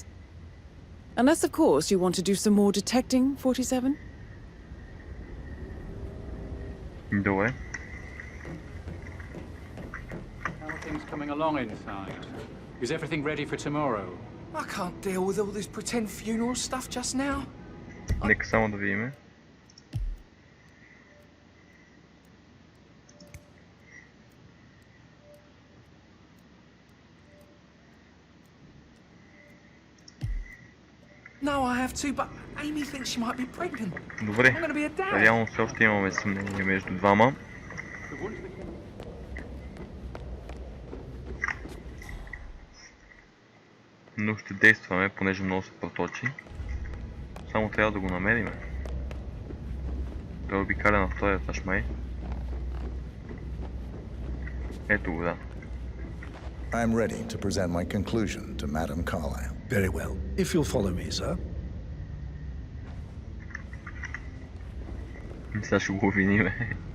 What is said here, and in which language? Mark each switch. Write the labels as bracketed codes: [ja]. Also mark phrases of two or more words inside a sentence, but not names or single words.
[en] Unless, of course, you want to do some more detecting, 47? [bg] Добре. [en] How are things coming along inside? Is everything ready for tomorrow? I can't deal with all this pretend funeral stuff just now. [bg] Нека само да видим. [en] No, I have to, but Amy thinks she might be pregnant. [bg] Добре. [en] I'm gonna be a dad. [bg] Реално все още имаме съмнение между двама. Но ще действаме, понеже много се проточи. Само трябва да го намериме. Той обикаля на втория етаж май. Ето го, да. [en] I'm ready to present my conclusion to Madame Carlyle. Very well. If you'll follow me, sir. [bg] Сега ще го обвиниме.